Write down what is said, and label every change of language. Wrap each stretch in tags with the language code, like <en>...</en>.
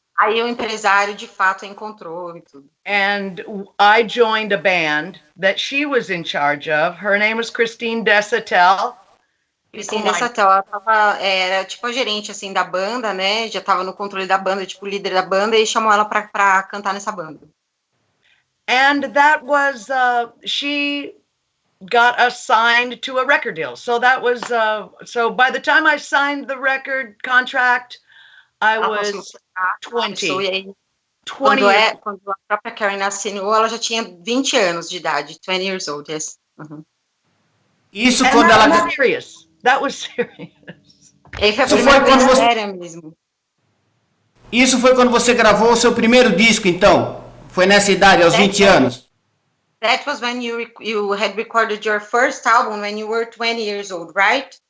<pt>Aí o empresário de fato encontrou e tudo.</pt> <en>And I joined a band that she was in charge of. Her name was Christine Desatel.</en> <pt>Christine Desatel, ela era tipo a gerente assim da banda, né? Já estava no controle da banda, tipo líder da banda, e chamou ela para cantar nessa banda.</pt> <en>And that was she got us signed to a record deal. So that was so by the time I signed the record contract, I was 20.</en> <pt>Quando a própria Karen assinou, ela já tinha 20 anos de idade,</pt> <en>20 years old, yes.</en> <pt>Isso quando ela...</pt> <en>That was serious.</en> <pt>E foi a primeira vez séria mesmo. Isso foi quando você gravou o seu primeiro disco, então? Foi nessa idade, aos 20 anos?</pt> <en>That was when you had recorded your first album when you were 20 years old, right?</en>